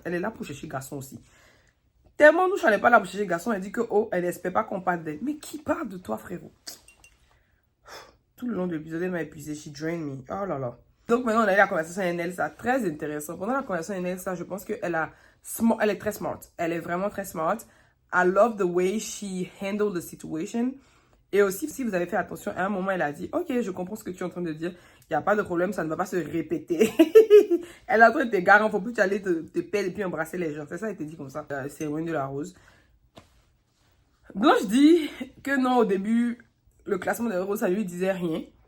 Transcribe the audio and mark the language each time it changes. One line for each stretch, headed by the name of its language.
French: Elle est là pour chercher garçon aussi. Tellement Nusha n'est pas là pour chercher garçon. Elle dit que, oh, elle n'espère pas qu'on parle d'elle. Mais qui parle de toi, frérot? Tout le long de l'épisode, elle m'a épuisé.
English: She drained me.
French: Oh là là. Donc maintenant, on a eu la conversation avec Elsa. Très intéressant. Pendant la conversation avec Elsa, je pense qu'elle elle est très smart. Elle est vraiment très smart.
English: I love the way she handled the situation.
French: Et aussi, si vous avez fait attention, à un moment, elle a dit, ok, je comprends ce que tu es en train de dire. Il n'y a pas de problème, ça ne va pas se répéter. Elle est en train de te garer, il ne faut plus aller te perdre et puis embrasser les gens. C'est ça, elle te dit comme ça. C'est loin de la rose. Blanche dit que non, au début, le classement des roses, ça lui disait rien.